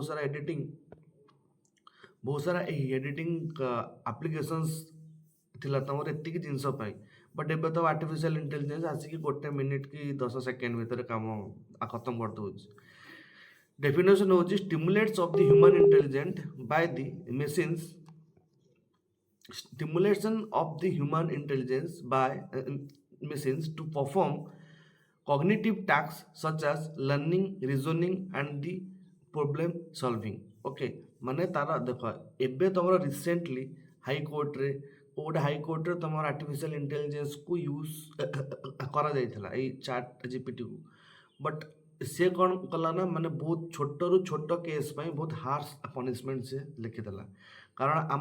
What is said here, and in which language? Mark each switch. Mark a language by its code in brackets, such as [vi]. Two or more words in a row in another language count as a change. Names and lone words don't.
[or] ବହୁତ ସାରା ଏହି [en] editing applications [or] ଥିଲା ତମର ଏତିକି ଜିନିଷ ପାଇଁ ବଟ୍ ଏବେ ତ [en] artificial intelligence [or] ଆସିକି 1 ମିନିଟ୍ କି 10 ସେକେଣ୍ଡ ଭିତରେ କାମ ଖତମ କରିଦେଉଛି ଡେଫିନେସନ୍ ହେଉଛି [en] stimulates of the human intelligent by the machines stimulation of the human intelligence by machines to perform cognitive tasks such as learning, reasoning and the problem solving. [or] ଓକେ ମାନେ ତାର ଦେଖ ଏବେ ତମର ରିସେଣ୍ଟଲି ହାଇକୋର୍ଟରେ ଗୋଟେ ହାଇକୋର୍ଟରେ ତମର ଆର୍ଟିଫିସିଆଲ ଇଣ୍ଟେଲିଜେନ୍ସକୁ ୟୁଜ୍ କରାଯାଇଥିଲା ଏଇ ଚାଟ୍ ଜିପିଟିକୁ ବଟ୍ ସେ କ'ଣ କଲା ନା ମାନେ ବହୁତ ଛୋଟରୁ ଛୋଟ କେସ୍ ପାଇଁ ବହୁତ [en] harsh punishment [or] ସେ ଲେଖିଦେଲା କାରଣ ଆମ